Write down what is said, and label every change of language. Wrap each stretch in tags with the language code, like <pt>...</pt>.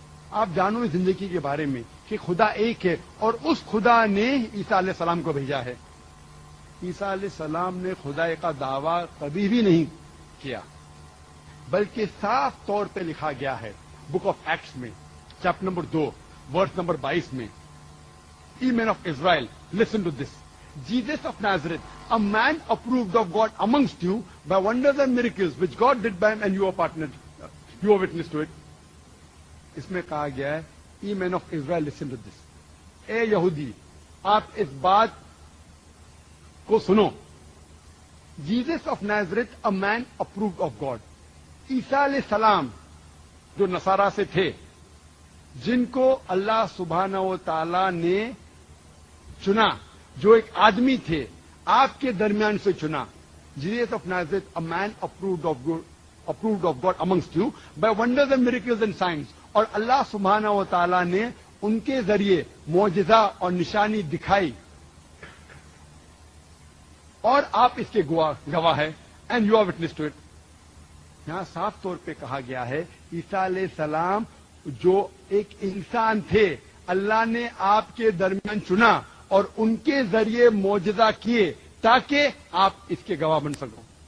<ur>آپ جانو اس زندگی کے بارے میں کہ خدا ایک ہے اور اس خدا نے عیسیٰ علیہ السلام کو بھیجا ہے. عیسیٰ علیہ السلام نے خدائی کا دعویٰ کبھی بھی نہیں کیا، بلکہ صاف طور پہ لکھا گیا ہے بک آف ایکٹس میں چیپٹر نمبر 2 ورس نمبر 22 میں،</ur> <en>Ye men of Israel, listen to this. Jesus of Nazareth, a man approved of God amongst you by wonders and miracles which God did by him, and you are partnered, you are witness to it.</en> <ur>اس میں کہا گیا ہے</ur> <en>Ye men of Israel, listen to this.</en> <ur>اے یہودی، آپ اس بات کو سنو.</ur> <en>Jesus of Nazareth, a man approved of God.</en> <ur>عیسیٰ علیہ السلام جو نصارہ سے تھے، جن کو اللہ سبحانہ و تعالی نے چنا، جو ایک آدمی تھے آپ کے درمیان سے چنا.</ur> <en>Jesus of Nazareth, a man approved of God amongst you by wonders and miracles and signs.</en> <ur>اور اللہ سبحانہ و تعالی نے ان کے ذریعے معجزہ اور نشانی دکھائی، اور آپ اس کے گواہ ہے.</ur> <en>And you are witness to it.</en> <ur>یہاں صاف طور پہ کہا گیا ہے عیسیٰ علیہ السلام جو ایک انسان تھے، اللہ نے آپ کے درمیان چنا اور ان کے ذریعے معجزہ کیے تاکہ آپ اس کے گواہ بن سکو.</ur>